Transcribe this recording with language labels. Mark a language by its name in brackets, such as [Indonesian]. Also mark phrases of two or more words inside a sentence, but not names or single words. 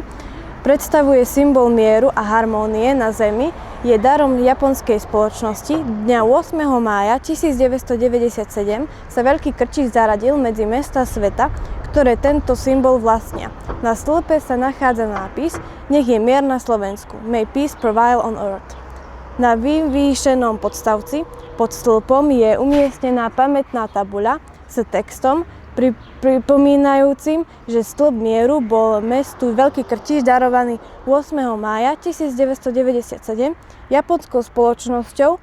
[Slovak] Predstavuje symbol mieru a harmónie na Zemi, je darom japonskej spoločnosti. Dňa 8. mája 1997 sa Veľký Krčík zaradil medzi mestá sveta, ktoré tento symbol vlastnia. Na stĺpe sa nachádza nápis Nech je mier na Slovensku. [English] May peace prevail on earth. [Slovak] Na vyvýšenom podstavci pod stĺpom je umiestnená pamätná tabuľa s textom pripomínajúcim, že stĺp mieru bol mestu Veľký Krčík darovaný 8. mája 1997 japonskou spoločnosťou.